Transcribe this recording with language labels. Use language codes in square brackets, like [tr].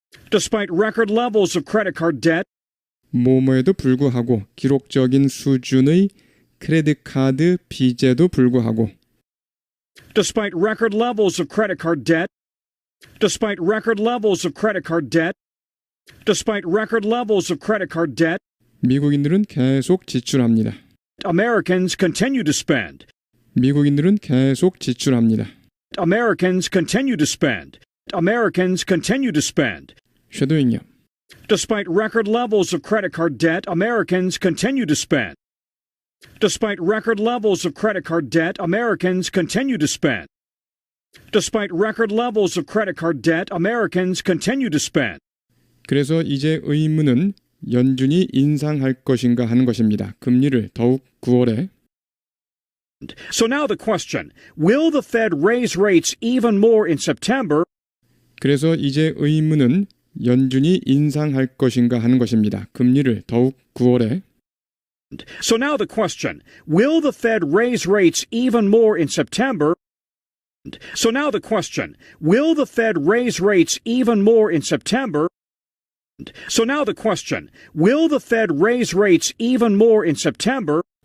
[en] Despite record levels of credit card debt, [ko] 뭐뭐에도 불구하고 기록적인 수준의 크레딧 카드 빚에도 불구하고 [en] Despite record levels of credit card debt, despite record levels of credit card debt, despite record levels of credit card debt, [ko] 미국인들은 계속 지출합니다. [en] Americans continue to spend. [ko] 미국인들은 계속 지출합니다. [en] Americans continue to spend. Americans continue to spend. [ko] 쉐도잉요. [en] Despite record levels of credit card debt, Americans continue to spend. Despite record levels of credit card debt, Americans continue to spend. Despite record levels of credit card debt, Americans continue to spend. [ko] 그래서 이제 의문은 연준이 인상할 것인가 하는 것입니다. 금리를 더욱 9월에 [en] So now the question, will the Fed raise rates even more in September? [ko] 그래서 이제 의문은 연준이 인상할 것인가 하는 것입니다. 금리를 더욱 9월에 [en] So now the question, will the Fed raise rates even more in September? So now the question, will the Fed raise rates even more in September? So now the question, will the Fed raise rates even more in September